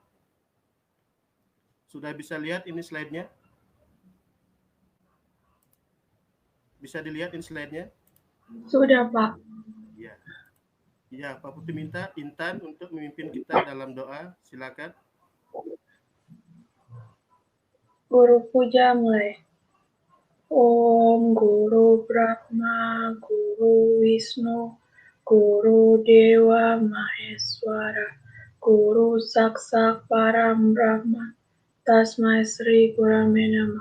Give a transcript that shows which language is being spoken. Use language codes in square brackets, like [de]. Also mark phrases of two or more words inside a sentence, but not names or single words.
[id] Sudah bisa lihat ini slide-nya? Bisa dilihat ini slide-nya? Sudah, Pak. Ya. Ya, Pak Putu minta Intan untuk memimpin kita dalam doa. Silakan. Guru puja mulai. [sa] Om Guru Brahma, Guru Wisnu, Guru Dewa Maheswara, Guru Saksa Param Brahma, Tasmai Sri Gurame Namah.